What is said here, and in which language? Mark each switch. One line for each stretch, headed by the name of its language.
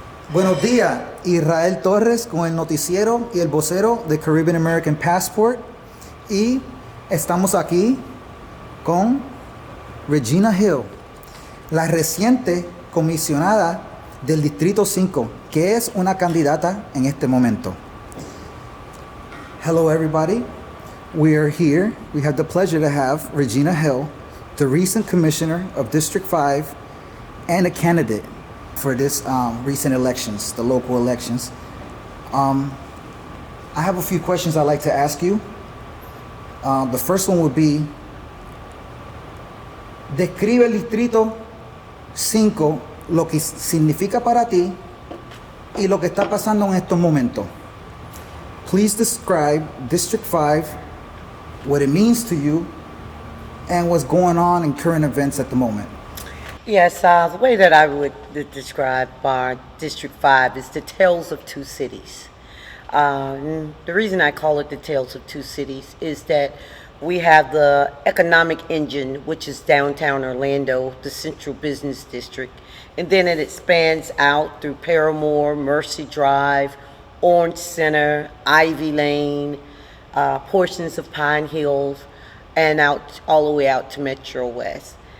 Spanish: Buenos días, Israel Torres con el noticiero y el vocero de Caribbean American Passport. Y estamos aquí con Regina Hill, la reciente comisionada del Distrito 5, que es una candidata en este momento.
English: Hello everybody, we are here. We have the pleasure to have Regina Hill, the recent commissioner of District 5 and a candidate for this recent elections, the local elections. I have a few questions I'd like to ask you. The first one would be, describe
Spanish: el Distrito 5, lo que significa para ti y lo que está pasando en estos momentos.
English: Please describe District 5, what it means to you, and what's going on in current events at the moment. Yes, the way that I would describe our District 5 is the tales of two cities. The reason I call it the tales of two cities is that we have the economic engine, which is downtown Orlando, the central business district, and then it expands out through Paramore, Mercy Drive, Orange Center, Ivy Lane, portions of Pine Hills, and out all the way out to Metro West.